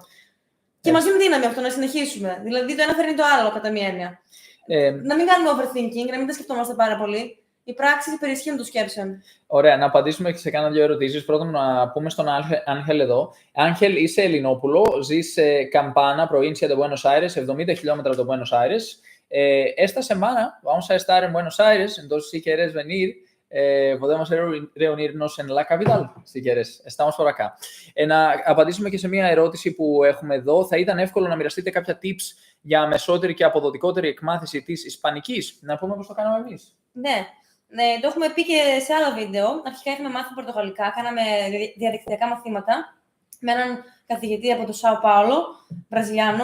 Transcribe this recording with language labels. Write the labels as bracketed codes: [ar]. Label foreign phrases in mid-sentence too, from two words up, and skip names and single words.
[el] Και μας δίνει δύναμη αυτό να συνεχίσουμε. Δηλαδή το ένα φέρνει το άλλο, κατά μία έννοια. Να μην κάνουμε overthinking, να μην τα σκεφτόμαστε πάρα πολύ. Οι πράξεις υπερισχύουν των σκέψεων. Ωραία, να απαντήσουμε και σε κάνα 2 ερωτήσεις. Πρώτον, να πούμε στον Άγχελ εδώ. Άγχελ, είσαι Ελληνόπουλο, ζεις σε Campana, [es] provincia de Buenos Aires, [el] 70 χιλιόμετρα από το Buenos Aires. [es] Esta semana vamos a estar en Buenos Aires, entonces si quieres venir, podemos reunirnos en la capital, si quieres. Estamos por acá. [el] Να απαντήσουμε και σε μια ερώτηση που έχουμε εδώ. Θα ήταν εύκολο να μοιραστείτε κάποια tips για αμεσότερη και αποδοτικότερη εκμάθηση της Ισπανικής. Να πούμε πώς το κάναμε εμείς. Ναι, το έχουμε πει και σε άλλα βίντεο. Αρχικά είχαμε μάθει πορτογαλικά, κάναμε διαδικτυακά μαθήματα με έναν καθηγητή από το Σάο Πάολο, Βραζιλιάνο.